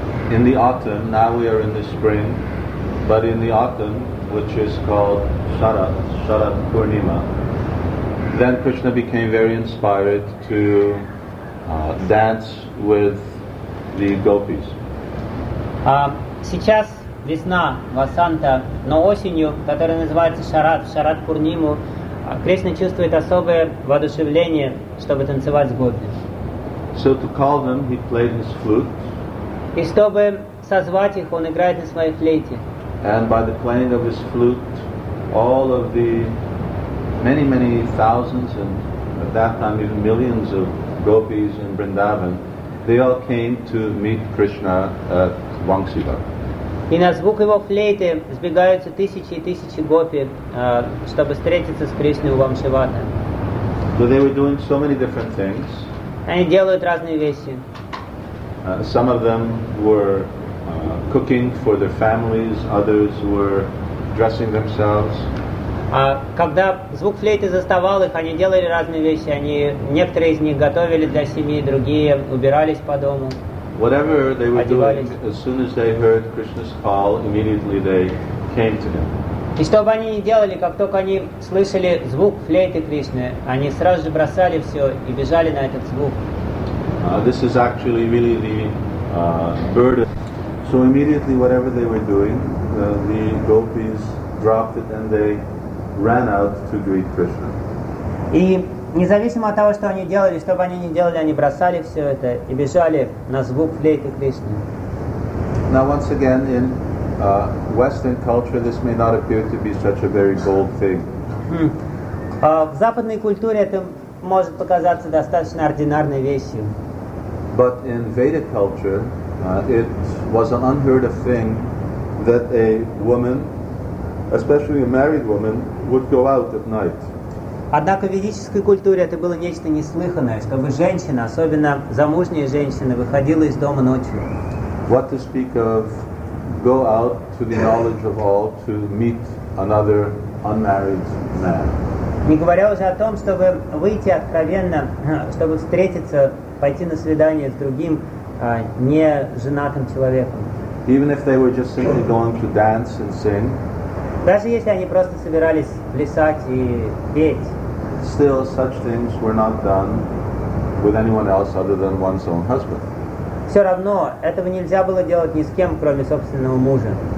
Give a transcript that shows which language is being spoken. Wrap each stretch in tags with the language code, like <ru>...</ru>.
<en>In the autumn, now we are in the spring, but in the autumn, which is called Sharad, Sharad Purnima, then Krishna became very inspired to dance with the gopis.</en> <ru>Сейчас весна, васанта, но осенью, которая называется Шарад, Шарад Пурниму, Кришна чувствует особое воодушевление, чтобы танцевать с гопи.</ru> <en>So to call them, he played his flute.</en> <ru>И чтобы созвать их, он играет на своей флейте.</ru> <en>And by the playing of his flute, all of the many, many thousands, and at that time even millions of gopis in Vrindavan, they all came to meet Krishna at Vamsika.</en> <ru>И на звук его флейты сбегаются тысячи и тысячи гопи, чтобы встретиться с Кришной у Вамшивата.</ru> <en>So they were doing so many different things.</en> <ru>Они делают разные вещи.</ru> <en>Some of them were cooking for their families, others were dressing themselves.</en> <ru>Когда звук флейты заставал их, они делали разные вещи. Они, некоторые из них готовили для семьи, другие убирались по дому.</ru> <en>Whatever they were doing, as soon as they heard Krishna's call, immediately they came to him.</en> <ru>И что бы они ни делали, как только они слышали звук флейты Кришны, они сразу же бросали все и бежали на этот звук.</ru> <en>This is actually really the burden. So immediately whatever they were doing, the gopis dropped it and they ran out to greet Krishna.</en> <ru>И независимо от того, что они делали, что бы они ни делали, они бросали все это и бежали на звук флейты Кришны.</ru> <en>Now once again, in Western culture, this may not appear to be such a very bold thing.</en> <ru>В западной культуре это может показаться достаточно ординарной вещью.</ru> <en>But in Vedic culture, it was an unheard of thing that a woman, especially a married woman, would go out at night.</en> <ru>Однако в ведической культуре это было нечто неслыханное, чтобы женщина, особенно замужняя женщина, выходила из дома ночью.</ru> <en>What to speak of go out to the knowledge of all to meet another unmarried man.</en> <ru>Не говоря уже о том, чтобы выйти откровенно, чтобы встретиться, пойти на свидание с другим неженатым человеком.</ru> <en>Even if they were just simply going to dance and sing.</en> <ru>Даже если они просто собирались плясать и петь.</ru> <en>Still, such things were not done with anyone else other than one's own husband.</en> <ru>Все равно этого нельзя было делать ни с кем, кроме собственного мужа.</ru>